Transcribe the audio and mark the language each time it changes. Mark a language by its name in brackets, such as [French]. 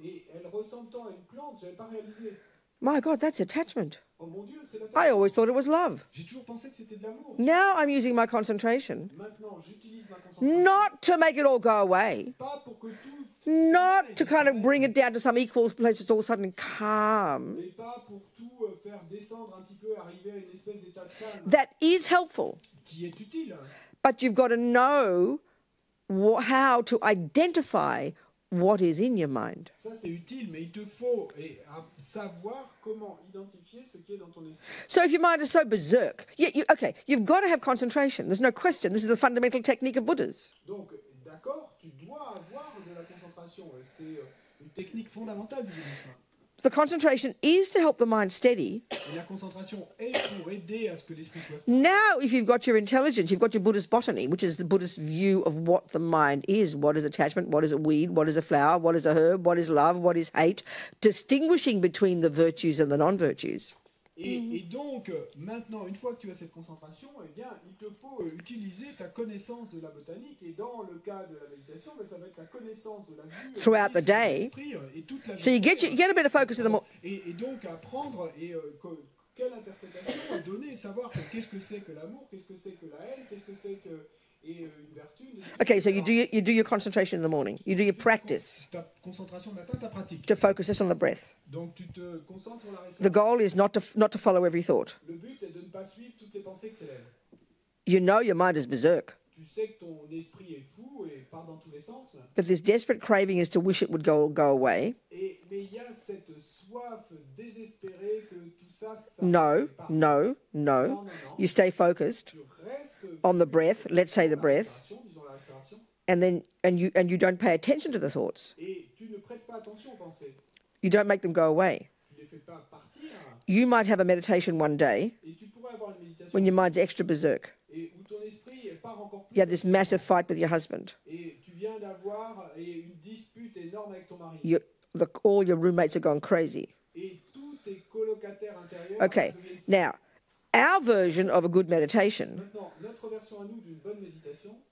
[French] Et elle ressemble tant à une plante, je n'avais pas réalisé. [English] My God, that's attachment. [French] Oh mon Dieu, c'est [English] I [French] l'attachement. [English] always thought it was love. [French] J'ai toujours pensé que c'était de l'amour. [English] Now I'm using my concentration [French] Maintenant, j'utilise ma concentration. [English] not to make it all go away, [French] Pas pour que tout, [English] not to kind of bring it down to some equal place that's all of a sudden calm. [French] et pas pour tout faire descendre un petit peu, arriver à une espèce d'état de calme [English] That is helpful, [French] qui est utile. [English] but you've got to know how to identify what is in your mind. [French] Ça, c'est utile, mais il te faut savoir comment identifier ce qui est dans ton esprit. [English] So if your mind is so berserk, you've got to have concentration. There's no question. This is the fundamental technique of Buddhas. [French] Donc, d'accord, tu dois avoir de la concentration. C'est une technique fondamentale du bouddhisme. [English] The concentration is to help the mind steady. [French] Et la concentration est pour aider à ce que l'esprit soit stable. [English] Now, if you've got your intelligence, you've got your Buddhist botany, which is the Buddhist view of what the mind is. What is attachment? What is a weed? What is a flower? What is a herb? What is love? What is hate? Distinguishing between the virtues and the non-virtues. [French] Et donc, maintenant, une fois que tu as cette concentration, eh bien, il te faut utiliser ta connaissance de la botanique. Et dans le cas de la méditation, ben, ça va être ta connaissance de la vue [English] Throughout the day. [French] Et toute la [English] So you get a better focus in the morning. [French] Et donc, apprendre quelle interprétation donner, savoir qu'est-ce que c'est que l'amour, qu'est-ce que c'est que la haine, qu'est-ce que c'est que une vertu. [English] Okay, so you do your concentration in the morning. You do your practice [French] Ta concentration le matin, ta pratique. [English] to focus just on the breath. [French] Donc, tu te concentres sur la respiration. [English] The goal is not to follow every thought. [French] Le but est de ne pas suivre toutes les pensées que s'élèvent. [English] You know your mind is berserk. [French] Tu tu sais que ton esprit est fou et part dans tous les sens. [English] But this desperate craving is to wish it would go away. [French] Mais il y a cette soif désespérée que tout ça [English] No, [French] part. [English] no, no. [French] Non. [English] You stay focused [French] Tu restes [English] on the breath, let's say the breath, [French] disons la respiration, [English] and you don't pay attention to the thoughts. [French] et tu ne prêtes pas attention aux pensées. [English] You don't make them go away. [French] Tu les fais pas partir. [English] You might have a meditation one day [French] Et tu pourrais avoir une méditation [English] when your mind's extra berserk. [French] et où ton esprit part encore plus. [English] You have this massive fight with your husband. [French] Et tu viens d'avoir une dispute énorme avec ton mari. [English] All your roommates are gone crazy. [French] Et tous tes colocataires intérieurs [English] Okay, [French] deviennent fous. [English] now, our version of a good meditation, [French] Maintenant, notre version à nous d'une bonne méditation,